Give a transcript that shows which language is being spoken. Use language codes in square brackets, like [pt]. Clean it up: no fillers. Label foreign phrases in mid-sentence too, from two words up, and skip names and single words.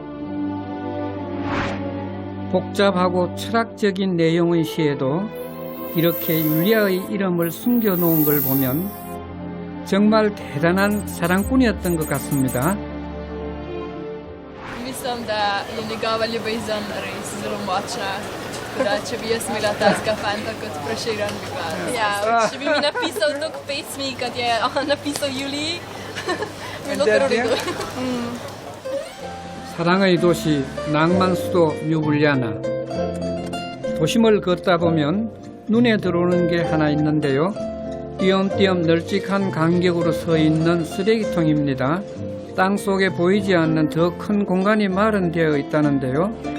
[ko] 복잡하고 철학적인 내용의 시에도 이렇게 율리아의 이름을 숨겨놓은 걸 보면 정말 대단한 사랑꾼이었던 것 같습니다. [sl] sem, da je njegova ljubezen res zelo močna. Tako da, če bi jaz imela takega fanta kot Prešeren, bi pa... Ja, če bi mi napisal toliko pesmi, kot je on napisal Juliji, bi bilo kar v redu. [ko] 사랑의 도시 낭만 수도 류블리아나. 도심을 걷다 보면 눈에 들어오는 게 하나 있는데요. 띄엄띄엄 널찍한 간격으로 서 있는 쓰레기통입니다. 땅 속에 보이지 않는 더 큰 공간이 마련되어 있다는데요.